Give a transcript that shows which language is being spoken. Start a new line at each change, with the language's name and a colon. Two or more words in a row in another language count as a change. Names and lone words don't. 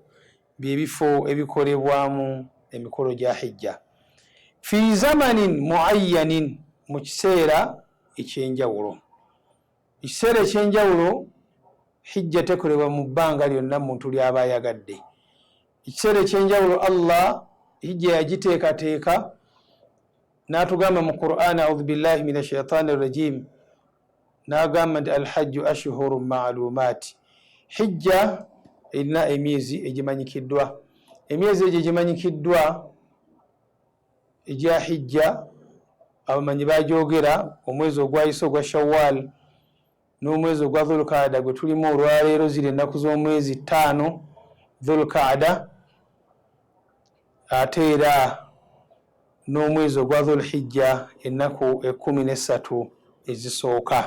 Ganda: Byebifo ebikolebwamu emikolo gya hijja
Arabic: في زمن معين,
Ganda: mu kiseera ekyenjawulo. Ekiseera ekyenjawulo hijja tekolebwa mu bbanga lyonna muntu ly'aba ayagadde. Ekiseera ekyenjawulo Allah hijja yagiteekateeka n'atugamba mu Qur'an,
Arabic: أعوذ بالله من الشيطان الرجيم,
Ganda: n'agamba nti
Arabic: الحج أشهر معلومات.
Ganda: Hijja erina emyezi egimanyikiddwa. Emyezi egyo egimanyikiddwa egya hijja abamanyi bagyogera: omwezi ogwayise ogwa Shawwal n'omwezi ogwa Dhulqaada gwe tulimu olwaleero, ziri ennaku z'omwezi 5 Dhulqaada, ate era n'omwezi ogwa Dhulhijja, ennaku 13 ezisooka.